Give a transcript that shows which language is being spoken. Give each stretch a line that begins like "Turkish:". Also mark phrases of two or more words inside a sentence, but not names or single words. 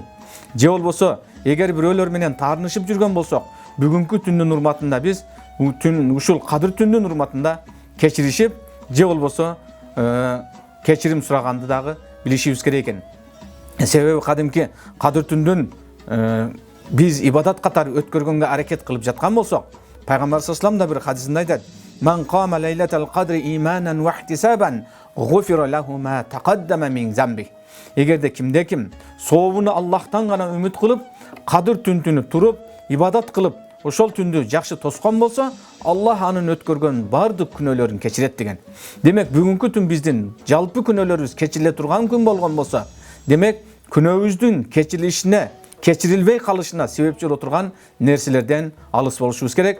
Kyrgyz: Же болбосо эгер бирөөлөр менен таарынышып жүргөн болсок, бүгүнкү түндүн урматында биз ушул кадыр түндүн урматында кечиришип, же болбосо кечирим сураганды дагы билишибиз керек экен. Себеби кадимки кадыр түндүн биз ибадат катары өткөргөнгө аракет кылып жаткан болсок, пайгамбар
Arabic: صلى الله عليه وسلم
Kyrgyz: да бир хадисинде айтат:
Arabic: "من قام ليلة القدر إيمانا واحتسابا غفر له ما تقدم من ذنبه."
Kyrgyz: Эгерде кимде ким сообуну Аллахтан гана үмүт кылып, кадыр түнүнө туруп, ибадат кылып, ошол түндү жакшы тоскон болсо, Аллах анын өткөргөн бардык күнөөлөрүн кечирет деген. Демек бүгүнкү түн биздин жалпы күнөөлөрүбүз кечириле турган күн болгон болсо, демек күнөөбүздүн кечирилишине, кечирилбей калышына себепчи боло турган нерселерден алыс болушубуз керек.